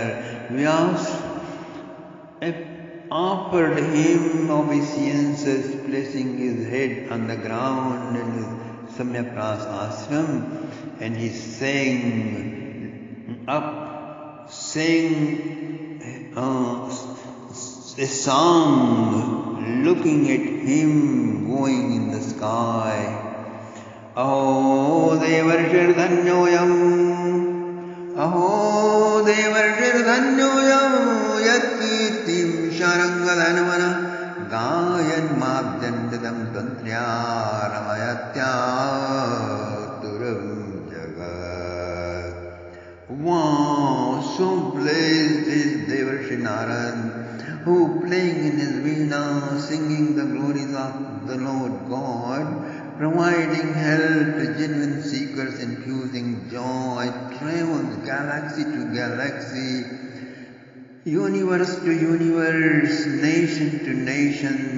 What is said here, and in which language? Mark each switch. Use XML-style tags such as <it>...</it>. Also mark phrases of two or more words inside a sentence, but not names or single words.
<en>Vyas offered him obeisances, placing his head on the ground in his Samyapras ashram, and he sang a song, looking at him going in the sky.</en> <sa>अहो देवर्षिर्धन्योऽयं अहो देवर्षिर्धन्योऽयं यत्कीर्तिं शार्ङ्गधन्वनः गायन्माद्यन्निदं तन्त्र्या रमयत्यातुरं जगत्.</sa> <en>Wow, so blessed is Devarshi Narad, who playing in his veena, singing the glories of the Lord God, providing help to genuine seekers, infusing joy, travels galaxy to galaxy, universe to universe, nation to nations.</en>